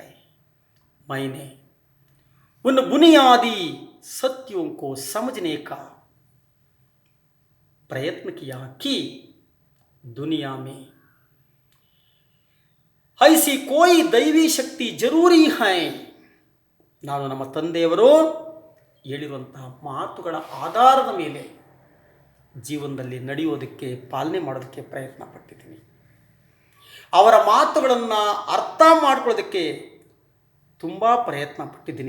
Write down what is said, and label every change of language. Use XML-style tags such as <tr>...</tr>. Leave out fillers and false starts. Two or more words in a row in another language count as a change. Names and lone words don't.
<hi>मैंने उन बुनियादी सत्यों को समझने का प्रयत्न किया कि दुनिया में ऐसी कोई दैवी शक्ति जरूरी है.</hi> <kn>ನಾನು ನಮ್ಮ ತಂದೆಯವರು ಹೇಳಿರುವಂತಹ ಮಾತುಗಳ ಆಧಾರದ ಮೇಲೆ ಜೀವನದಲ್ಲಿ ನಡೆಯೋದಕ್ಕೆ, ಪಾಲನೆ ಮಾಡೋದಕ್ಕೆ ಪ್ರಯತ್ನ ಪಟ್ಟಿದ್ದೀನಿ. ಅವರ ಮಾತುಗಳನ್ನು ಅರ್ಥ ಮಾಡ್ಕೊಳ್ಳೋದಕ್ಕೆ ತುಂಬ ಪ್ರಯತ್ನ ಪಟ್ಟಿದ್ದೀನಿ.</kn>